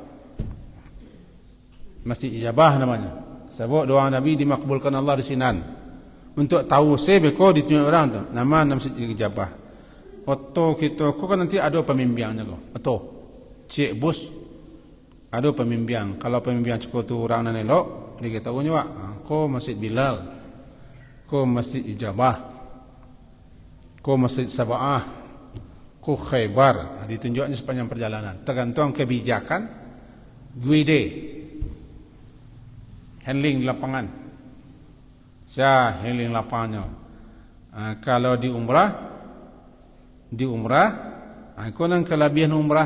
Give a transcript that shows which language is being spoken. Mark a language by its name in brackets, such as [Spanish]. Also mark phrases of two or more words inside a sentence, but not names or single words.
[Indonesian] Masjid Ijabah namanya. [Minangkabau] Sebab doa Nabi dimakbulkan Allah di sinan. Untuk tahu beko ditunjuk orang tu. Nama Masjid Ijabah. [Indonesian] Atau kita kan nanti ada pembimbingnya loh. [Minangkabau] Atau cik bus ada pembimbing. Kalau pembimbing cukup tu orang nan elok, dia kata punya ko Masjid Bilal, ko Masjid Ijabah, ko Masjid Sab'ah, ko Khaybar. [Indonesian] Ditunjuknya sepanjang perjalanan. Tergantung kebijakan [English] guide handling [Indonesian] lapangan. Saya handling lapangannya. Kalau di umrah, aku nang kelebihan umrah.